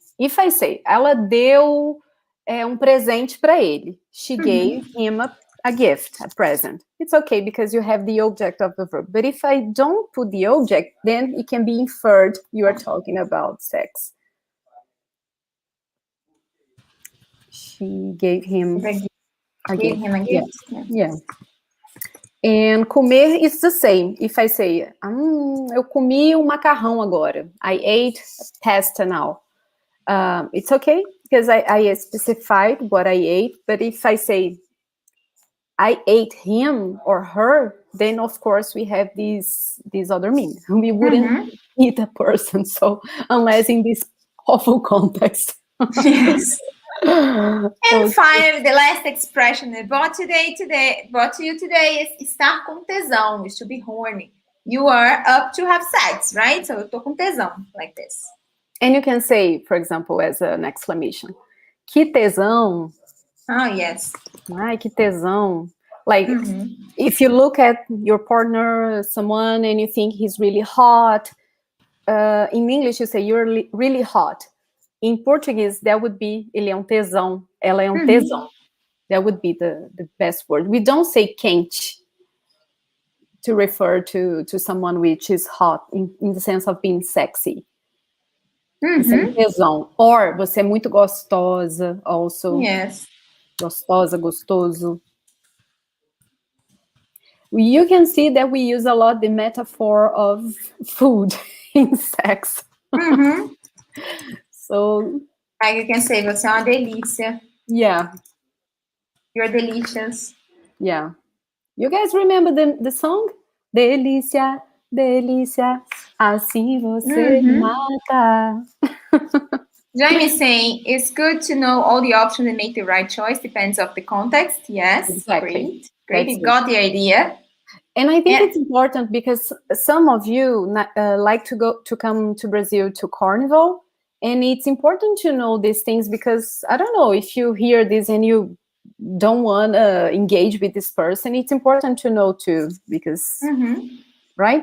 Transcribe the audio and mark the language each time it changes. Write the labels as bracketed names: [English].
[English] If I say, [Portuguese] ela deu presente para ele. [English] She gave him a gift, a present. It's okay because you have the object of the verb. But if I don't put the object, then it can be inferred you are talking about sex. She gave him a gift. Yeah. And comer is the same. If I say, [Portuguese] eu comi macarrão agora. [English] I ate pasta now. It's okay because I specified what I ate. But if I say, I ate him or her, then of course we have these other meaning. We wouldn't eat a person. So unless in this awful context. Yes. And finally, the last expression I brought to you today is [Portuguese] estar com tesão, [English] is to be horny. You are up to have sex, right? So [Portuguese] eu tô com tesão, [English] like this. And you can say, for example, as an exclamation, [Portuguese] que tesão. [English] Oh, yes. [Portuguese] Ai, que tesão. [English] Like, if you look at your partner, someone, and you think he's really hot, in English you say, you're really hot. In Portuguese, that would be [Portuguese] ele é tesão, ela é tesão. [English] That would be the best word. We don't say quente to refer to someone which is hot in the sense of being sexy. [Portuguese] Você é tesão. [English] Or [Portuguese] você é muito gostosa [English] also. Yes. [Portuguese] Gostosa, gostoso. [English] You can see that we use a lot the metaphor of food in sex. So, like you can say, [Portuguese] você é uma delícia. [English] Yeah. You're delicious. Yeah. You guys remember the song? [Portuguese] Delícia, delícia, assim você mata. [English] Jamie is saying, it's good to know all the options and make the right choice. Depends on the context. Yes. Exactly. Great. You got the idea. And I think it's important because some of you like to come to Brazil to Carnival. And it's important to know these things because, I don't know, if you hear this and you don't want to engage with this person, it's important to know too, because, right?